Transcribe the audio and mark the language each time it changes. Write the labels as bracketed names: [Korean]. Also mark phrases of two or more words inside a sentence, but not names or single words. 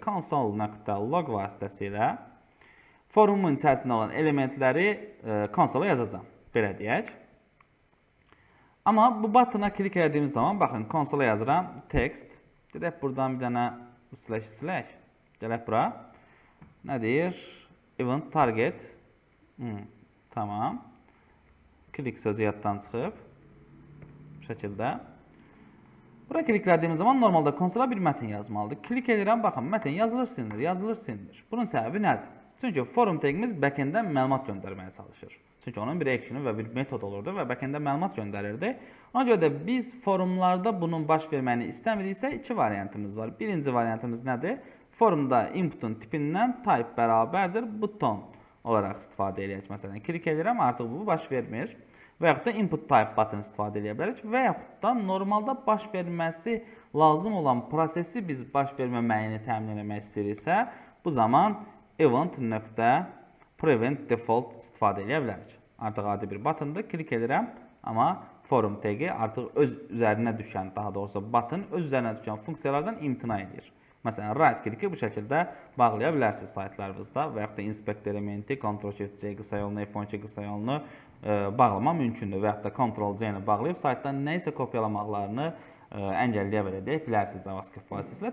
[Azerbaijani] Console.log vasitəsilə forumun içərisində olan elementləri konsola yazacağam. Belə deyək. Amma bu buttona klik edədiyimiz zaman, baxın, konsola yazıram, text. Dirək buradan bir dənə slash. Gələk bura. Nə deyir? [English] Event target. [Azerbaijani] Tamam. Klik sözü yaddan çıxıb. Bu şəkildə. Bura kliklədiyimiz zaman normalda konsola bir mətn yazmalıdır. Klik edirəm, baxın, mətn yazılır, silinir. Bunun səbəbi nədir? Çünki forum tagimiz backenddən məlumat göndərməyə çalışır. Çünki onun bir action'ı və bir metod olurdu və backenddə məlumat göndərirdi. Ona görə də biz forumlarda bunun baş verməyini istəmiriksə, iki variantımız var. Birinci variantımız nədir? Forumda inputun tipindən [English] type bərabərdir button [Azerbaijani] olaraq istifadə edək. Məsələn, klik edirəm, artıq bu baş vermir. Və yaxud da [English] input type button [Azerbaijani] istifadə edə bilərik. Və yaxud da normalda baş verməsi lazım olan prosesi biz baş verməməyini təmin etmək istəyiriksə, bu zaman [English] event.prevent default [Azerbaijani] istifadə edə bilərik. Artıq adi bir buttondur, klik edirəm, amma forum tagi artıq öz üzərinə düşən, daha doğrusu button öz üzərinə düşən funksiyalardan imtina edir. Məsələn, [English] right kliki [Azerbaijani] bu şəkildə bağlaya bilərsiniz saytlarınızda və yaxud da [English] inspect elementi, [Azerbaijani] Ctrl-Shift-C qısa yolunu, F12 qısa yolunu bağlama mümkündür və yaxud da Ctrl-C-ni bağlayıb saytdan nə isə kopyalamaqlarını əngəlləyə bilərsiniz JavaScript vasitəsilə.